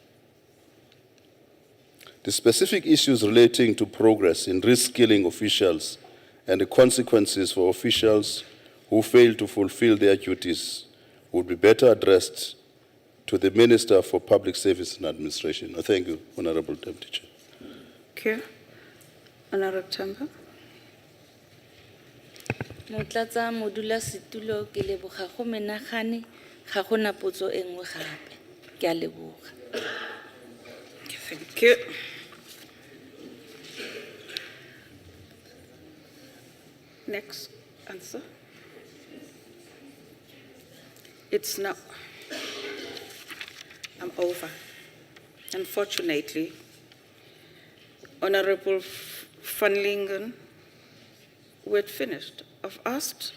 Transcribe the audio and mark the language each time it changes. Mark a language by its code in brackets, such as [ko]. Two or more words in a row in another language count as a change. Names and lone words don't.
[en] The specific issues relating to progress in reskilling officials and the consequences for officials who fail to fulfill their duties would be better addressed to the Minister for Public Service and Administration. Thank you, Honorable Deputy Chair. Thank you. Honorable Temba. [tn] Motlatsa modula setulo ke leboga go menagane ga gona potso e nngwe gape. Ke a leboga. [en] Thank you. Next answer. It's now. I'm over. Unfortunately, Honorable Van Lingen, we're finished. I've asked.